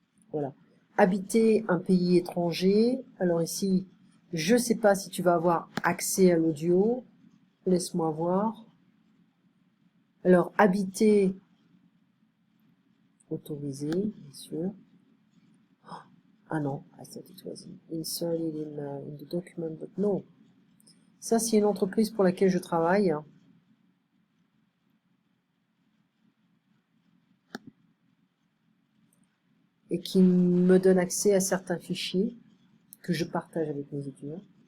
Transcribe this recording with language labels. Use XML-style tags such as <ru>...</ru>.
<fr>Voilà. Habiter un pays étranger. Alors ici, je sais pas si tu vas avoir accès à l'audio. Laisse-moi voir. Alors, habiter, autorisé, bien sûr. Ah non,</fr> <en>I thought it was inserted in the document, but no.</en> <fr>Ça, c'est une entreprise pour laquelle je travaille. Et qui me donne accès à certains fichiers que je partage avec mes étudiants.</fr>